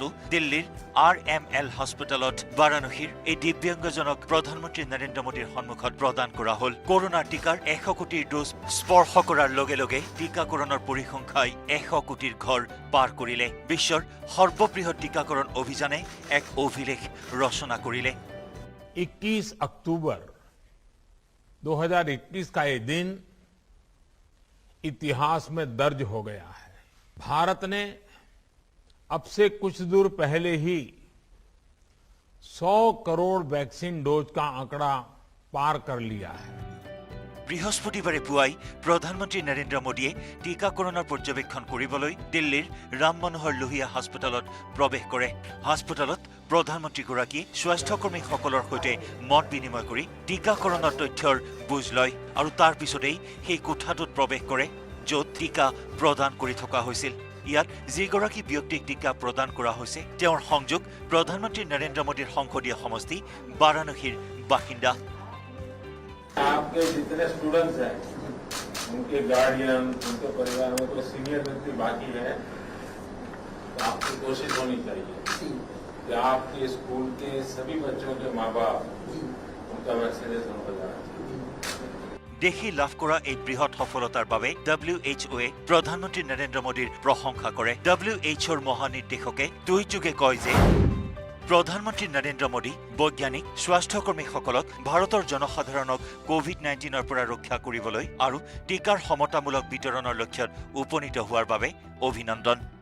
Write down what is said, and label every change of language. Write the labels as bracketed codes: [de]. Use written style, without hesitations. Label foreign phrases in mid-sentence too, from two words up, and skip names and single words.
[as] দিল্লীৰ RML হস্পিটেলত বাৰাণসীৰ এই দিব্যাংগজনক প্ৰধানমন্ত্ৰী নৰেন্দ্ৰ মোদীৰ সন্মুখত প্ৰদান কৰা হ'ল কৰোনাৰ টিকাৰ 100 কোটিৰ ডোজ স্পৰ্শ কৰাৰ লগে লগে টিকাকৰণৰ পৰিসংখ্যাই 100 কোটিৰ ঘৰ পাৰ কৰিলে বিশ্বৰ সৰ্ববৃহৎ টিকাকৰণ অভিযানে এক অভিলেখ ৰচনা কৰিলে [hi] 21 अक्टूबर 2021 का ये दिन इतिहास में दर्ज हो गया है भारत ने अब से कुछ दूर पहले ही 100 करोड़ [en] vaccine dose [hi] का आंकड़ा पार कर लिया है [as] বৃহস্পতিবাৰে পুৱাই প্ৰধানমন্ত্ৰী নৰেন্দ্ৰ মোদীয়ে টিকাকৰণৰ পৰ্যবেক্ষণ কৰিবলৈ দিল্লীৰ ৰাম মনোহৰ লোহিয়া হস্পিটেলত প্ৰৱেশ কৰে হস্পিটেলত প্ৰধানমন্ত্ৰীগৰাকীয়ে স্বাস্থ্যকৰ্মীসকলৰ সৈতে মত বিনিময় কৰি টীকাকৰণৰ তথ্যৰ বুজ লয় আৰু তাৰ পিছতেই সেই কোঠাটোত প্ৰৱেশ কৰে য'ত টীকা প্ৰদান কৰি থকা হৈছিল। ইয়াত যিগৰাকী ব্যক্তিক টীকা প্ৰদান কৰা হৈছে তেওঁৰ সংযোগ প্ৰধানমন্ত্ৰী নৰেন্দ্ৰ মোদীৰ সংসদীয় সমষ্টি বাৰাণসীৰ বাসিন্দা। [hi] आपके जितने स्टूडेंट्स हैं उनके गार्डियन उनके परिवार में कोई सीनियर व्यक्ति बाकी है तो आपकी कोशिश होनी चाहिए कि आपके स्कूल के सभी बच्चों के माँ बाप उनका वैक्सीनेशन हो जाना चाहिए। [as] দেশে লাভ কৰা এই বৃহৎ সফলতাৰ বাবে WHOয়ে প্ৰধানমন্ত্ৰী নৰেন্দ্ৰ মোদীৰ প্ৰশংসা কৰে। WHOৰ মহানিৰ্দেশকে টুইটযোগে কয় যে প্ৰধানমন্ত্ৰী নৰেন্দ্ৰ মোদী বৈজ্ঞানিক স্বাস্থ্যকৰ্মীসকলক ভাৰতৰ জনসাধাৰণক কোভিড-19ৰ পৰা ৰক্ষা কৰিবলৈ আৰু টীকাৰ সমতামূলক বিতৰণৰ লক্ষ্যত উপনীত হোৱাৰ বাবে অভিনন্দন।